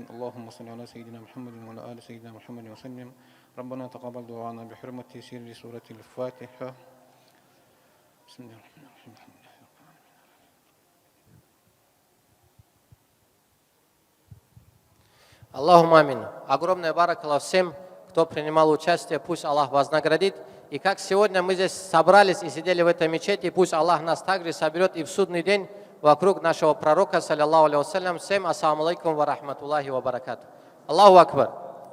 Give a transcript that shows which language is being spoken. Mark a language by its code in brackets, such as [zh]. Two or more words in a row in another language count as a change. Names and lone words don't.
[ar] اللهم صل على سيدنا محمد وعلى آل سيدنا محمد وسلم. ربنا تقبل دعانا بحرمة سر سورة الفاتحة. بسم الله الرحمن الرحيم. اللهم آمين. [ru] Огромное баракаллах всем, кто принимал участие. Пусть Аллах вознаградит. И как сегодня мы здесь собрались и сидели в этой мечети, пусть Аллах нас также соберет и в судный день вокруг нашего пророка, [ar] صلى الله عليه وسلم. Всем السلام عليكم ورحمة الله وبركاته. الله أكبر.